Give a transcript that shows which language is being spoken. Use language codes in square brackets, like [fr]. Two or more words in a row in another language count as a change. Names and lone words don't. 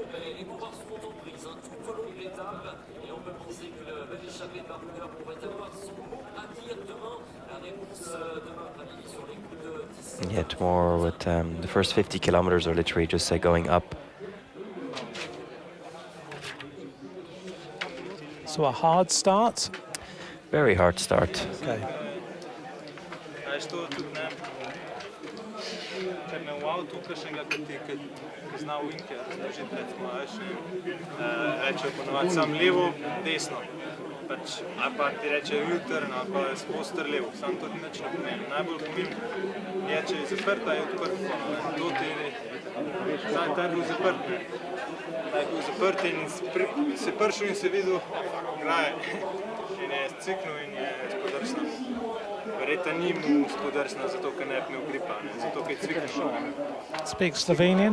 [en] Yeah, tomorrow with the first 50 kilometers are literally just going up. So a hard start? Very hard start. Okay. [sl] Reče ponovadi sam levo, desno. Pač, ali pa ti reče U-turn, ali pa sposter levo, sam to nič ne pomeni. Najbolj pomembno je, če je zaprt, ali je odprt. To ti je, ta je bil zaprt. Ta je bil zaprt in se pršel in se videl, graje. In je ciknil in je spodrsnil. Verjetno ni mu spodrsnil, zato ker ne bi imel gripa, zato ker je ciknil. [en] Speak Slovenian?